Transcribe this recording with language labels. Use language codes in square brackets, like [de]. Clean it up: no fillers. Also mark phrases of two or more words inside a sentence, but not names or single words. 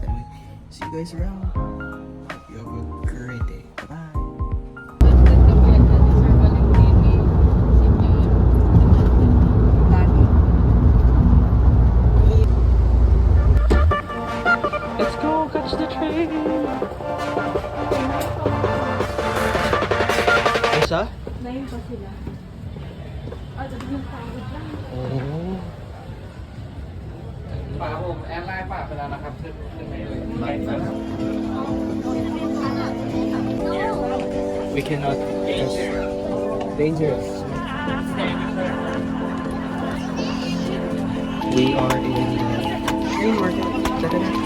[en] Anyway, see you guys around. Hope you have a great day. Bye. Let's go catch the train. [tl] Isa? Ngayon pa sila. Sabi yung pagod lang. Oo. [th] ป่าผมแอดไลน์ป่าไปแล้วนะครับขึ้นในไลน์นะครับ [en] We cannot. It's dangerous. We are in train market. Check it out.